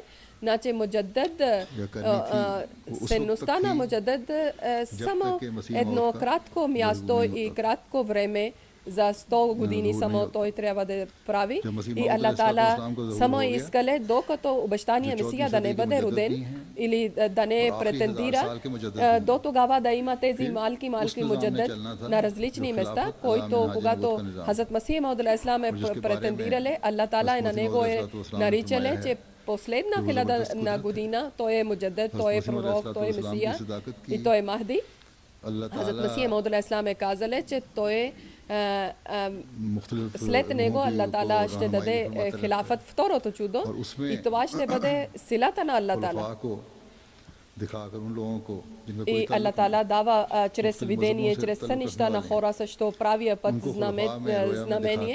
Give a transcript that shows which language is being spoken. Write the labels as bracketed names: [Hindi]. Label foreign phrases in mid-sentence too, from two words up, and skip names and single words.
[Bulgarian] Значи муджадид, ценността на муджадид е само едно кратко място и кратко време, за 100 години само той трябва да прави. И Аллах Таала само искале, докато обещания Месия да не бъде роден или да не претендира, до тогава да има тези малки муджадид на различни места, който когато Хазрат Масих Мауд [Arabic] عليه السلام [Bulgarian] е претендирале, Аллах Таала на него е наричале, че последна хиляда година той е муджадид, той е пророк, той е Месия и той е Махди. Хазрат Масих Мауд [Arabic] عليه السلام [Bulgarian] е казале, че той е след него Аллах Таала ще даде хилафът, второто чудо, и това ще бъде силата на Аллах Таала. И Аллах Таала дава чрез видение, чрез сънища на хора също правия път знамение.